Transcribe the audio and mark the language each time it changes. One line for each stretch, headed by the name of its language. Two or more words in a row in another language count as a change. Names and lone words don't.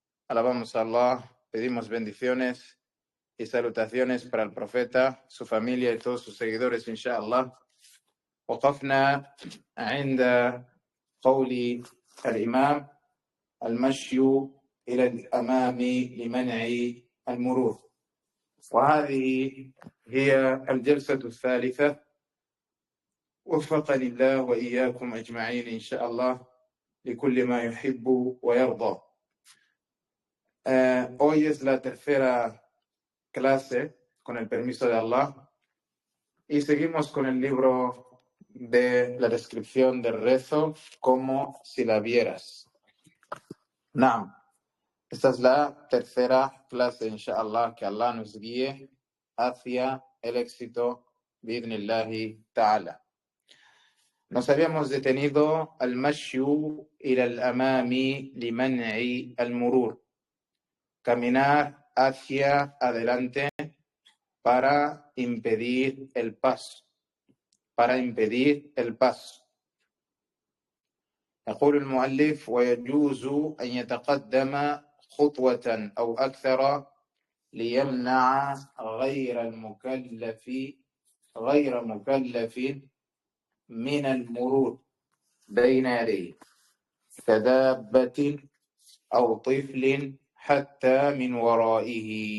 Spanish: Alabamos a Allah, pedimos bendiciones y salutaciones para el profeta, su familia y todos sus seguidores, inshallah.
Arabic: وقفنا عند قول الإمام المشي إلى الأمام لمنع المرور، وهذه هي الجلسة الثالثة. وفقني الله وإياكم أجمعين إن شاء الله لكل ما يحب ويرضى.
Spanish: Hoy es la tercera clase, con el permiso de Allah, y seguimos con el libro de la descripción del rezo como si la vieras. Naam. Esta es la tercera clase, inshallah, que Allah nos guíe hacia el éxito,
Arabic: بإذن الله تعالى.
Spanish: Nos habíamos detenido al
Arabic: المشي إلى الأمام لمنع المرور,
Spanish: caminar hacia adelante para impedir el paso,
Arabic: يقول المؤلف: ويجوز أن يتقدم خطوة أو أكثر ليمنع غير مكلف من المرور بين يديه كدابة أو طفل حتى من ورائه.